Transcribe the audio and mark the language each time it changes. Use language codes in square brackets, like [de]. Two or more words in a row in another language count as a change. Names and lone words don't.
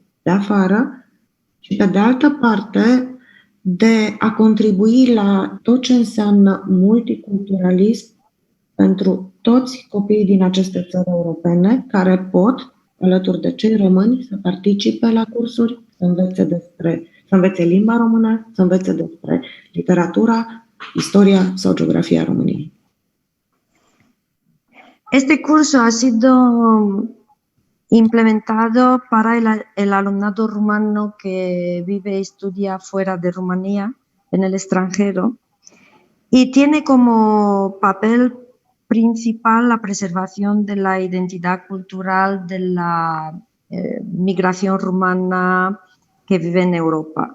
[ro] de afară și, pe de altă parte, de a contribui la tot ce înseamnă multiculturalism pentru toți copiii din aceste țări europene care pot, alături de cei români, să participe la cursuri, să învețe limba română, să învețe despre literatura, istoria sau geografia României. [es] Este curso ha sido implementado para el alumnado rumano que vive y estudia fuera de Rumanía, en el extranjero, y tiene como papel principal la preservación de la identidad cultural de la migración rumana que vive en Europa.